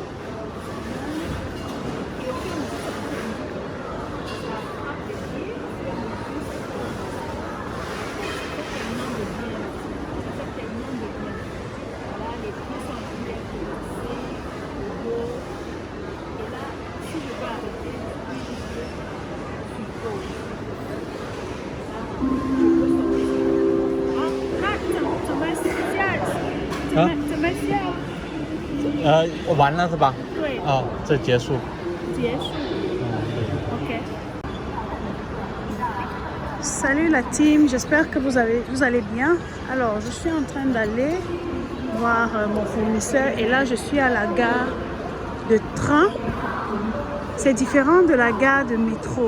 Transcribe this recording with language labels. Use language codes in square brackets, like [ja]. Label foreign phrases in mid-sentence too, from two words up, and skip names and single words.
[fr] Et au fur et à mesure, ça attrape les pieds. Ça fait tellement de bien. Ça fait tellement de bien. Voilà, les pieds sont bien relaxés. Le dos. Et là, si je veux arrêter, je suis pause. [zh] 完了是吧？对，哦，这结束。结束。Ok. [fr] Salut la team, j'espère que vous allez bien. Alors, je suis en train d'aller voir mon fournisseur et là, je suis à la gare de train. C'est différent de la gare de métro.